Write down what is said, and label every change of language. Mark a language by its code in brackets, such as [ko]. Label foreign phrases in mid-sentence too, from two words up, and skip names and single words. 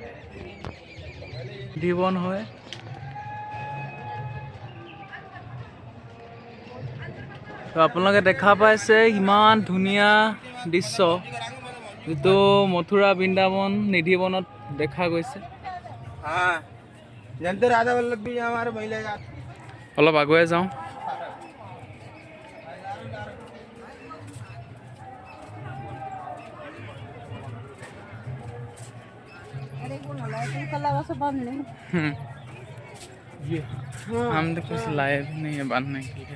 [as] নিধি বন হয় তো আপোনালোকে দেখা পাইছে ইমান ধুনীয়া দৃশ্য যিটো মথুৰা বৃন্দাবন নিধি বনত দেখা গৈছে [hi] हाँ जनता राधा वल्लभ भी हमारे महिला [as] অলপ আগুৱাই যাওঁ [hi] हम तो कुछ लाए भी नहीं है बांधने के लिए